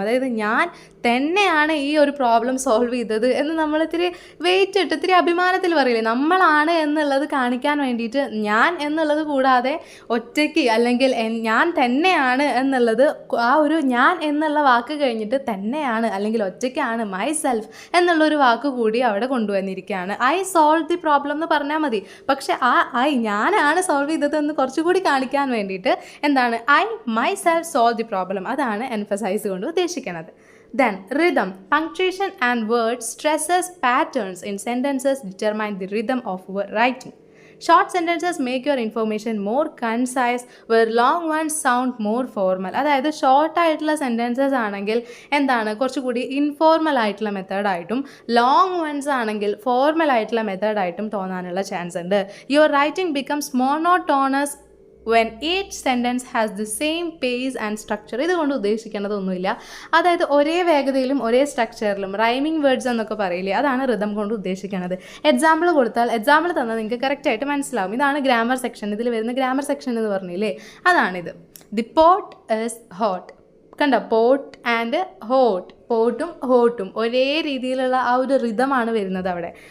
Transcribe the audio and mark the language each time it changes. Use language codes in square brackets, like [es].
[ml] അതായത് ഞാൻ തന്നെയാണ് ഈ ഒരു പ്രോബ്ലം സോൾവ് ചെയ്തത് എന്ന് നമ്മൾ ഇത്തിരി വെയിറ്റ് ഇട്ട് ഇത്തിരി അഭിമാനത്തിൽ പറയില്ലേ, നമ്മളാണ് എന്നുള്ളത് കാണിക്കാൻ വേണ്ടിയിട്ട് ഞാൻ എന്നുള്ളത് കൂടാതെ ഒറ്റയ്ക്ക് അല്ലെങ്കിൽ ഞാൻ തന്നെയാണ് എന്നുള്ളത്, ആ ഒരു ഞാൻ എന്നുള്ള വാക്ക് കഴിഞ്ഞിട്ട് തന്നെയാണ് അല്ലെങ്കിൽ ഒറ്റയ്ക്കാണ് മൈസെൽഫ് എന്നുള്ളൊരു വാക്ക് കൂടി അവിടെ കൊണ്ടുവന്നിരിക്കുകയാണ്. [en] I solve the problem [ml] എന്ന് പറഞ്ഞാൽ മതി, പക്ഷെ ആ ഞാനാണ് സോൾവ് ചെയ്തതെന്ന് കുറച്ചുകൂടി കാണിക്കാൻ വേണ്ടിയിട്ട് എന്താണ് [en] I myself solve the problem, [ml] അതാണ് എംഫസൈസ് കൊണ്ട് ഉദ്ദേശിക്കുന്നത്. [en] Then rhythm. Punctuation and word stresses patterns in sentences determine the rhythm of writing. Short sentences make your information more concise, where long ones sound more formal. [ml] അതായത് short ആയിട്ടുള്ള sentences ആണെങ്കിൽ എന്താണ് കുറച്ചുകൂടി informal ആയിട്ടുള്ള മെത്തേഡായിട്ടും, long once ആണെങ്കിൽ formal ആയിട്ടുള്ള മെത്തേഡായിട്ടും തോന്നാനുള്ള chance ഉണ്ട്. [en] Your writing becomes monotonous when each sentence has the same pace and structure. [ml] ഇതുകൊണ്ട് ഉദ്ദേശിക്കേണ്ടതൊന്നുമില്ല, അതായത് ഒരേ വേഗതയിലും ഒരേ സ്ട്രക്ചറിലും റൈമിംഗ് വേർഡ്സ് എന്നൊക്കെ പറയില്ലേ, അതാണ് റിതം കൊണ്ട് ഉദ്ദേശിക്കുന്നത്. എക്സാമ്പിൾ കൊടുത്താൽ എക്സാമ്പിൾ തന്നാൽ നിങ്ങൾക്ക് കറക്റ്റായിട്ട് മനസ്സിലാവും. ഇതാണ് ഗ്രാമർ സെക്ഷൻ, ഇതിൽ വരുന്ന ഗ്രാമർ സെക്ഷൻ എന്ന് പറഞ്ഞില്ലേ, അതാണിത്. [en] The pot is hot. [ml] കണ്ടോ, പോട്ട് ആൻഡ് ഹോട്ട്, പോട്ടും ഹോട്ടും ഒരേ രീതിയിലുള്ള ആ ഒരു റിതമാണ് വരുന്നത് അവിടെ.